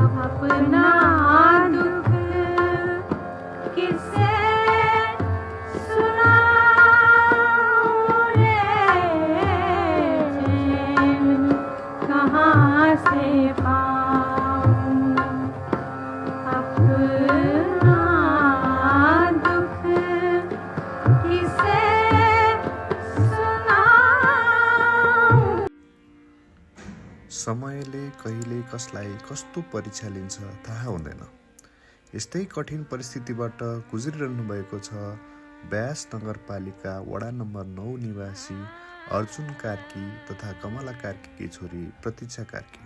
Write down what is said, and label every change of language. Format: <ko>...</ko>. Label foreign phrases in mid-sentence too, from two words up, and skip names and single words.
<hi>अपना दुख किससे सुनाऊं रे, कहाँ से पाऊं अपना दुख किससे सुनाऊं।</hi> <ne>समयले कहिले कसलाई कस्तो परीक्षा लिन्छ थाहा हुँदैन। यस्तै कठिन परिस्थितिबाट गुज्रिरहनु भएको छ व्यास नगरपालिका वडा नम्बर 9 निवासी अर्जुन कार्की तथा कमला कार्कीकी छोरी प्रतीक्षा कार्की।</ne>